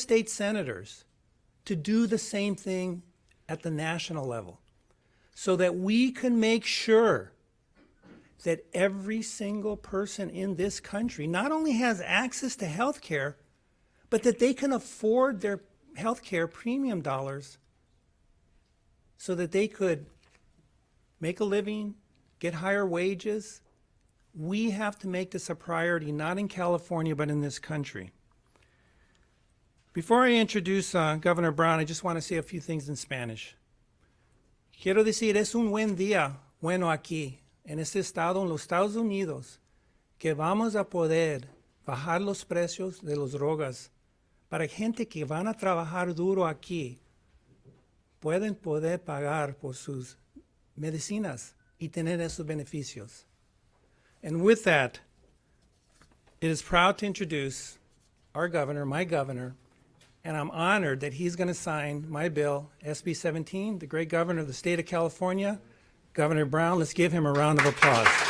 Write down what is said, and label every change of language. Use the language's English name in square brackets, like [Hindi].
[English] state senators, to do the same thing at the national level so that we can make sure that every single person in this country not only has access to health care, but that they can afford their health care premium dollars so that they could make a living, get higher wages. We have to make this a priority, not in California, but in this country. Before I introduce Governor Brown, I just want to say a few things in Spanish. [Spanish] Quiero decir, es un buen día, bueno aquí, en este estado, en los Estados Unidos, que vamos a poder bajar los precios de las drogas para gente que van a trabajar duro aquí, pueden poder pagar por sus medicinas y tener esos beneficios. [English] And with that, it is proud to introduce our governor, my governor, and I'm honored that he's going to sign my bill, SB 17, the great governor of the state of California, Governor Brown. Let's give him a round of applause.